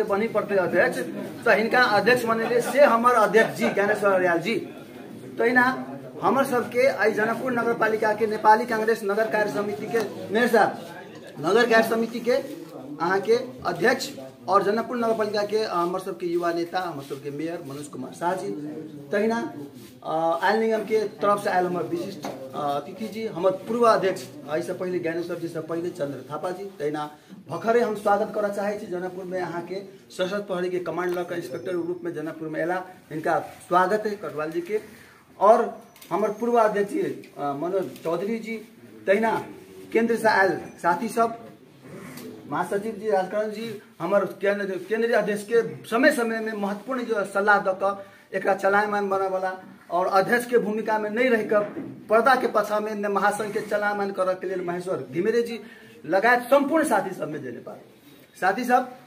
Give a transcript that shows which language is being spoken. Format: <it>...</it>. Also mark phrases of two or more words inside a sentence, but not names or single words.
<mai>बनी पड़ते अध्यक्ष तो हिनका अध्यक्ष बनेले से हमर अध्यक्ष जी ज्ञानेश्वर अरियाल जी तहिना हमर सबके आई जनकपुर नगरपालिका के नेपाली कांग्रेस नगर कार्य समिति के मेयर साहब नगर कार्य समिति के अहाँ के अध्यक्ष और जनकपुर नगरपालिका के हमर सबके युवा नेता हमर सबके मेयर मनोज कुमार शाह जी तहिना आयल निगम के तरफ से आयल हमर विशिष्ट अतिथि जी हमर पूर्व अध्यक्ष ऐसे पहले ज्ञानेश्वर जी से पहले चंद्र थापा जी तहिना भखरे हम स्वागत करना चाहे जनकपुर में अहाँ के सशस्त्र प्रहरी के कमांडर का इंस्पेक्टर रूप में जनकपुर में एला इनका स्वागत है कटवाल जी के और हमारे पूर्व अध्यक्ष मनोज चौधरी जी तहिना केंद्र से आयल साथी सब महासचिव जी राजकरण जी हमारे केंद्रीय अध्यक्ष के समय समय में महत्वपूर्ण जो सलाह दऽ कऽ एकरा चलायमान बना वाला और अध्यक्ष के भूमिका में नहीं रहकर पर्दा के पछा में महासंघ के चलायमान करे के लिए महेश्वर घिमिरे जी लगायत संपूर्ण साथी सब में जेने पार साथी सब</mai>